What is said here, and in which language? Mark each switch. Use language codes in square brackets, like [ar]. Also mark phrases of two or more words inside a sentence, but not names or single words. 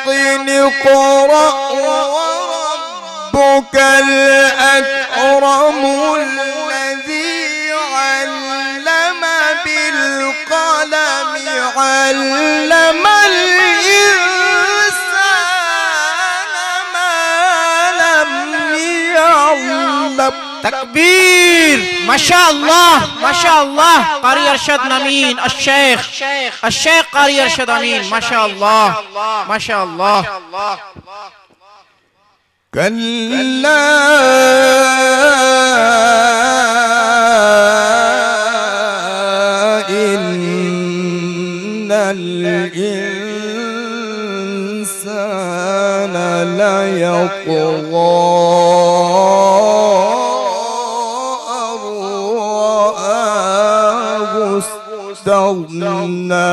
[ar] اقرأ وربك الأكرم الذي علم بالقلم علم الإنسان ما لم يعلم. تكبير. ما شاء الله ما شاء الله. قاری ارشد امین الشیخ قاری ارشد امین. ما شاء الله ما شاء الله. كلا إن الإنسان ليطغى أن رآه استغنى.